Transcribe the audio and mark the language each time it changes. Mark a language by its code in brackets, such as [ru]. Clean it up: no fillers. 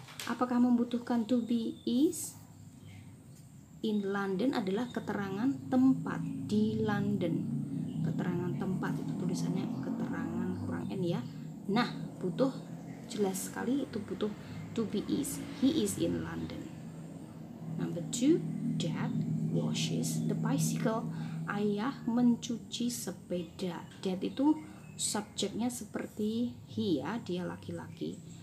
[id] Apakah membutuhkan to be, is? In London adalah keterangan tempat, di London. Keterangan tempat itu tulisannya keterangan kurang n ya. Nah, butuh, jelas sekali itu butuh to be, is. [en] He is in London. Number 2, Dad washes the bicycle. [id] Ayah mencuci sepeda. Dad itu subjeknya seperti he ya, dia laki-laki.